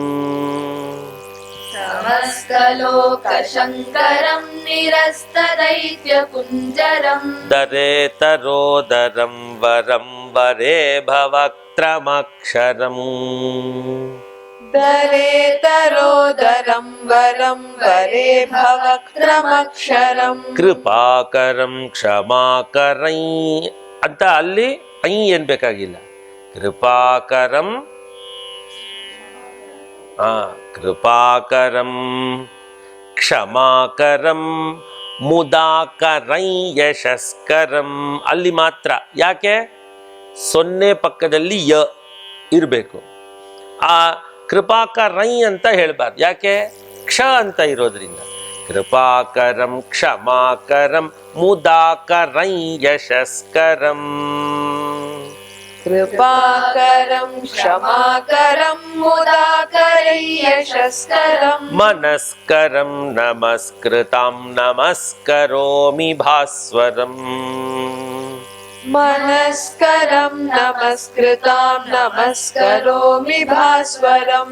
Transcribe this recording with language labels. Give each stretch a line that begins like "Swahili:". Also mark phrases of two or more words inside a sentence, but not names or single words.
Sanskrit: समस्तलोकशङ्करं निरस्तदैत्यकुञ्जरम् दरेतरोदरं वरं वरे भवक्त्रमक्षरम् दरेतरोदरं वरं वरे भवक्त्रमक्षरम् ಕೃಪಾಕರಂ ಕ್ಷಮಾಕರೈ
Kannada: ಅಂತ ಅಲ್ಲಿ ಐ ಏನ್ಬೇಕಾಗಿಲ್ಲ.
Sanskrit: ಕೃಪಾಕರಂ ಕೃಪಾಕರಂ ಕ್ಷಮಾಕರಂ ಮುದಾಕರೈ ಯಶಸ್ಕರಂ
Kannada: ಅಲ್ಲಿ ಮಾತ್ರ. ಯಾಕೆ? ಸೊನ್ನೆ ಪಕ್ಕದಲ್ಲಿ ಯ ಇರಬೇಕು. ಆ ಕೃಪಾಕರೈ ಅಂತ ಹೇಳಬಾರ್ದು. ಯಾಕೆ? ಕ್ಷ ಅಂತ ಇರೋದ್ರಿಂದ.
Sanskrit: ಕೃಪಾಕರಂ ಕ್ಷಮಾಕರಂ ಮುದಾಕರೈ ಯಶಸ್ಕರಂ कृपाकरं क्षमाकरं मुदाकरै यशस्करम् मनस्करं नमस्कृतां नमस्करोमि भास्वरम् मनस्करं नमस्कृतां नमस्करोमि भास्वरम्